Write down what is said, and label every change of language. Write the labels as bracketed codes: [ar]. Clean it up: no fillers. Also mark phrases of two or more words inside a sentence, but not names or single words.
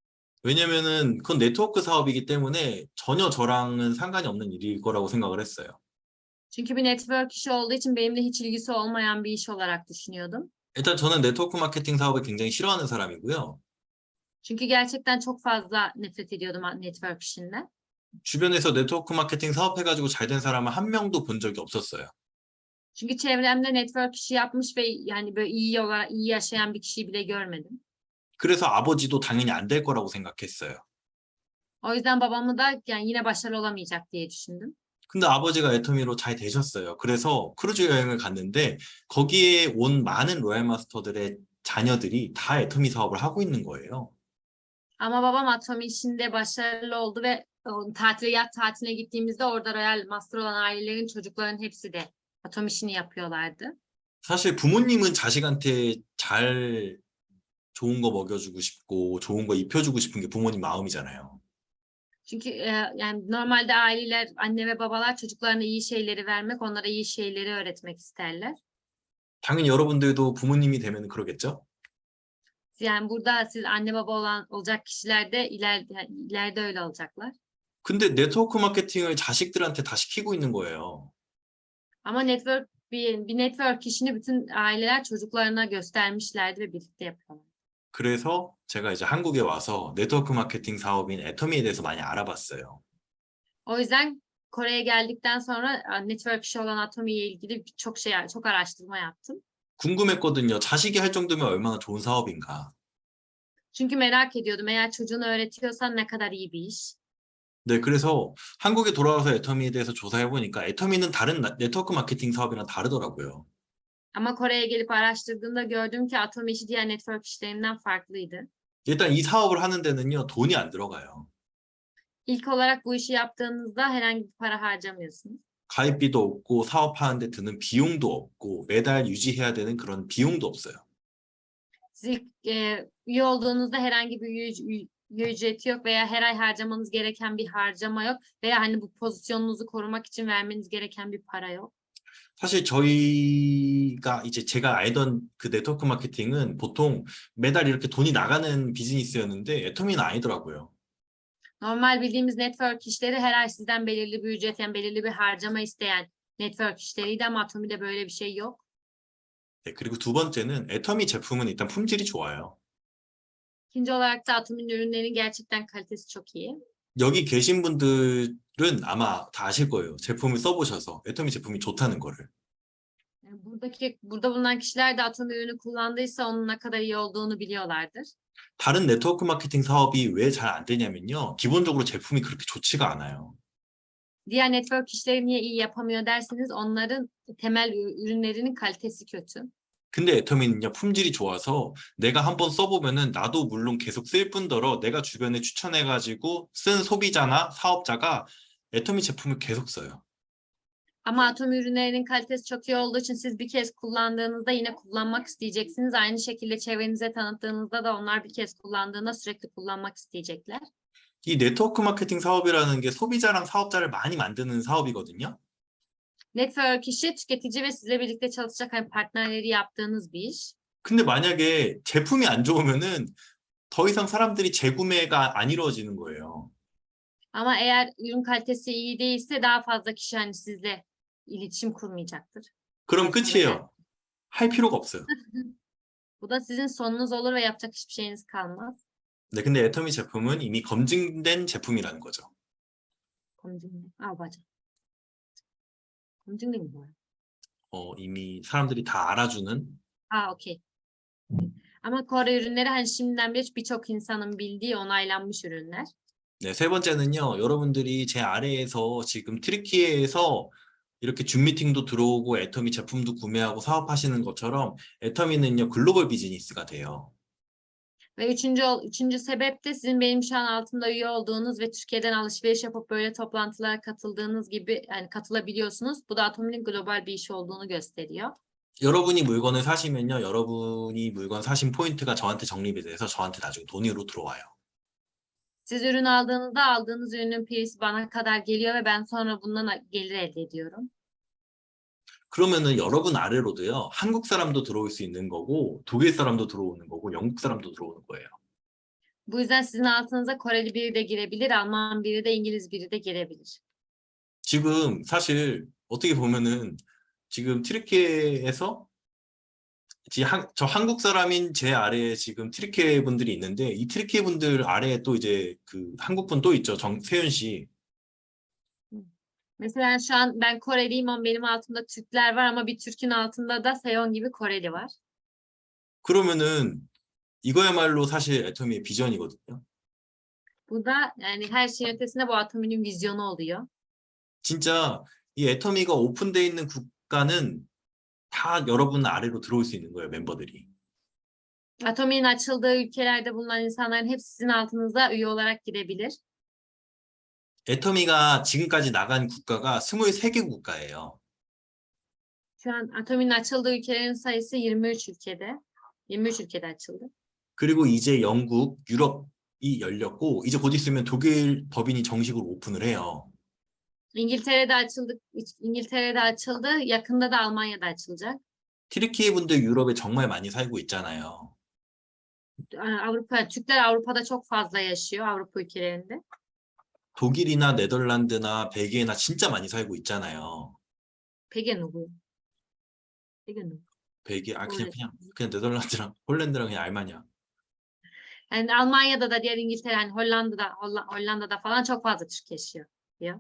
[ko] 왜냐면은 그건 네트워크 사업이기 때문에 전혀 저랑은 상관이 없는 일일 거라고 생각을 했어요. [tr] Çünkü bir network işi olduğu için benimle hiç ilgisi olmayan bir iş olarak düşünüyordum. [ko] 일단 저는 네트워크 마케팅 사업을 굉장히 싫어하는 사람이고요. [tr] Çünkü gerçekten çok fazla nefret ediyordum network işinden. [ko] 주변에서 네트워크 마케팅 사업해가지고 잘 된 사람은 한 명도 본 적이 없었어요. [tr] Çünkü çevremde network işi yapmış ve yani böyle iyi yaşayan bir kişiyi bile görmedim. [ko] 그래서 아버지도 당연히 안 될 거라고 생각했어요. [tr] O yüzden babamı da yani yine başarılı olamayacak diye düşündüm. [ko] 근데 아버지가 애터미로 잘 되셨어요. 그래서 크루즈 여행을 갔는데 거기에 온 많은 로얄 마스터들의 자녀들이 다 애터미 사업을 하고 있는 거예요. [tr] Ama babam Atomi işinde başarılı oldu ve yat tatiline gittiğimizde orada Royal Master olan ailelerin çocukların hepsi de Atomi işini yapıyorlardı. [ko] 사실 부모님은 자식한테 잘 좋은 거 먹여주고 싶고 좋은 거 입혀주고 싶은 게 부모님 마음이잖아요. [tr] Çünkü yani normalde aileler, anne ve babalar çocuklarına iyi şeyleri vermek, onlara iyi şeyleri öğretmek isterler. [ko] 당연히 여러분들도 부모님이 되면 그러겠죠? [tr] Yani burada siz anne baba olacak kişiler de ileride öyle olacaklar. [ko] 근데 네트워크 마케팅을 자식들한테 다 시키고 있는 거예요. [tr] Ama bir network işini bütün aileler çocuklarına göstermişlerdi ve birlikte yapıyorlar. [ko] 그래서 제가 이제 한국에 와서 네트워크 마케팅 사업인 애터미에 대해서 많이 알아봤어요. [tr] O yüzden Kore'ye geldikten sonra network işi olan Atomi'ye ilgili çok araştırma yaptım. [ko] 궁금했거든요. 자식이 할 정도면 얼마나 좋은 사업인가. [tr] Çünkü merak ediyordum. Eğer çocuğunu öğretiyorsan ne kadar iyi bir iş. [ko] 네, 그래서 한국에 돌아와서 애터미에 대해서 조사해 보니까 애터미는 다른 네트워크 마케팅 사업이랑 다르더라고요. [tr] Ama Kore'ye gelip araştırdığımda gördüm ki Atomi işi diğer network işlerinden farklıydı. [ko] 일단 이 사업을 하는 데는요, 돈이 안 들어가요. [tr] İlk olarak bu işi yaptığınızda herhangi bir para harcamıyorsunuz. [ko] 가입비도 없고 사업하는데 드는 비용도 없고 매달 유지해야 되는 그런 비용도 없어요. [tr] Siz üye olduğunuzda herhangi bir üye ücreti yok veya her ay harcamanız gereken bir harcama yok veya hani bu pozisyonunuzu korumak için vermeniz gereken bir para yok. [ko] 사실 저희가 이제 제가 알던 그 네트워크 마케팅은 보통 매달 이렇게 돈이 나가는 비즈니스였는데 애터미는 아니더라고요. [tr] Normal bildiğimiz network işleri her ay sizden belirli bir ücret yani belirli bir harcama isteyen network işleriydi ama Atomi'de böyle bir şey yok. [ko] 네, 그리고 두 번째는 애터미 제품은 일단 품질이 좋아요. [tr] İkinci olarak da Atomi'nin ürünlerinin gerçekten kalitesi çok iyi. [ko] 여기 계신 분들은 아마 다 아실 거예요. 제품을 써보셔서 애터미 제품이 좋다는 거를. [tr] Yani burada bulunan kişiler de Atomi ürünü kullandıysa onun ne kadar iyi olduğunu biliyorlardır. [ko] 다른 네트워크 마케팅 사업이 왜 잘 안 되냐면요. 기본적으로 제품이 그렇게 좋지가 않아요. [tr] Diğer network işleri niye iyi yapamıyor derseniz onların temel ürünlerinin kalitesi kötü. [ko] 근데 애터미는요, 품질이 좋아서 내가 한번 써보면은 나도 물론 계속 쓸 뿐더러 내가 주변에 추천해가지고 쓴 소비자나 사업자가 애터미 제품을 계속 써요. [tr] Ama atom ürünlerinin kalitesi çok iyi olduğu için siz bir kez kullandığınızda yine kullanmak isteyeceksiniz. Aynı şekilde çevrenize tanıttığınızda da onlar bir kez kullandığında sürekli kullanmak isteyecekler. [ko] 이 네트워크 마케팅 사업이라는 게 소비자랑 사업자를 많이 만드는 사업이거든요. [tr] Network işi tüketici ve sizle birlikte çalışacak hani partnerleri yaptığınız bir iş. [ko] 근데 만약에 제품이 안 좋으면은 더 이상 사람들이 재구매가 안 이루어지는 거예요. [tr] Ama eğer ürün kalitesi iyi değilse daha fazla kişi hani sizle iletişim kurmayacaktır. [ko] 그럼 [tr] Konusunda yani. [ko] 끝이에요. 할 필요가 없어요. [tr] Bu da sizin sonunuz olur ve yapacak hiçbir şeyiniz kalmaz. [ko] 네, 근데 애터미 제품은 이미 검증된 제품이라는 거죠. 검증. 아, 맞아. 검증된 게 뭐야? 이미 사람들이 다 알아주는. [tr] Okey. Ama Kore ürünleri hani şimdiden beri birçok insanın bildiği onaylanmış ürünler. [ko] 네, 세 번째는요. 여러분들이 제 아래에서 지금 트리키에서 이렇게 줌 미팅도 들어오고 애터미 제품도 구매하고 사업하시는 것처럼 애터미는요. 글로벌 비즈니스가 돼요. [tr] Ve üçüncü sebep de sizin benim şu an altımda üye olduğunuz ve Türkiye'den alışveriş yapıp böyle toplantılara katıldığınız gibi yani katılabiliyorsunuz. Bu da Atom'un global bir iş olduğunu gösteriyor. [ko] 여러분이 물건을 사시면요. 여러분이 물건 사신 포인트가 저한테 적립이 돼서 저한테 나중에 돈으로 들어와요. [tr] Siz ürün aldığınızda aldığınız ürünün pirisi bana kadar geliyor ve ben sonra bundan gelir elde ediyorum. [ko] 그러면은 여러분 아래로도요. 한국 사람도 들어올 수 있는 거고 독일 사람도 들어오는 거고 영국 사람도 들어오는 거예요. [tr] Bu yüzden sizin altınıza Koreli biri de girebilir, Alman biri de, İngiliz biri de girebilir. [ko] 지금 사실 어떻게 보면은 지금 트리키에서 저 한국 사람인 제 아래에 지금 트리키 분들이 있는데 이 트리키 분들 아래에 또 이제 그 한국 분 또 있죠. 세윤 씨. [tr] Mesela şu an ben Koreliyim ama benim altımda Türkler var ama bir Türk'ün altında da Seyon gibi Koreli var. [ko] 그러면은 이거야말로 사실 애터미의 비전이거든요. [tr] Bu da yani her şeyin ötesinde bu Atomi'nin vizyonu oluyor. [ko] 진짜 이 애터미가 오픈돼 있는 국가는 다 여러분 아래로 들어올 수 있는 거예요, 멤버들이. [tr] Atomi'nin açıldığı ülkelerde bulunan insanların hepsi sizin altınıza üye olarak girebilir. [ko] 애터미가 지금까지 나간 국가가 23개 국가예요. [tr] Şu an Atomi'nin açıldığı ülkelerin sayısı 23 ülkede. 23 ülkede açıldı. [ko] 그리고 이제 영국, 유럽이 열렸고 이제 곧 있으면 독일 법인이 정식으로 오픈을 해요. [tr] İngiltere'de açıldı. İngiltere'de açıldı. Yakında da Almanya'da açılacak. [ko] 트리키 분들 유럽에 정말 많이 살고 있잖아요. [tr] Türkler Avrupa'da çok fazla yaşıyor, Avrupa ülkelerinde. [ko] 독일이나 네덜란드나 벨기에나 진짜 많이 살고 있잖아요. Peki 누구? Peki 누구? 벨기에, 홀랜드. 그냥 네덜란드랑 홀랜드랑 그냥 알마냐. [tr] Yani Almanya'da da diğer İngiltere, hani Hollanda'da falan çok fazla Türk yaşıyor diyor.